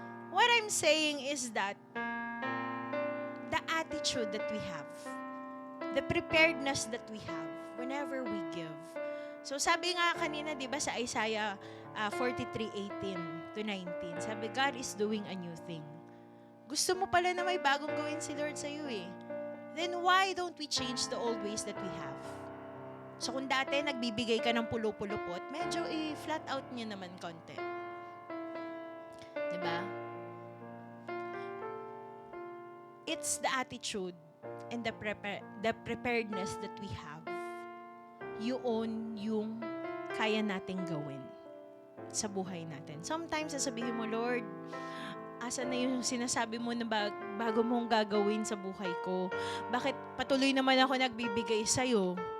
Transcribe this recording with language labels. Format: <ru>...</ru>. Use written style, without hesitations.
<en>What I'm saying is that the attitude that we have, the preparedness that we have whenever we give.</en> <tl>So sabi nga kanina, di ba, sa Isaiah 43:18 to 19, sabi,</tl> <en>God is doing a new thing.</en> <tl>Gusto mo pala na may bagong gawin si Lord sa iyo eh.</tl> <en>Then why don't we change the old ways that we have?</en> <tl>So kung dati nagbibigay ka ng pulo-pulupot, medyo i-flat out niya naman konti. Di ba?</tl> <en>It's the attitude and the preparedness that we have.</en> <tl>Yun yung kaya nating gawin sa buhay natin. Sometimes, sasabihin mo, Lord, asan na yung sinasabi mo na bago mong gagawin sa buhay ko? Bakit patuloy naman ako nagbibigay sa'yo?</tl>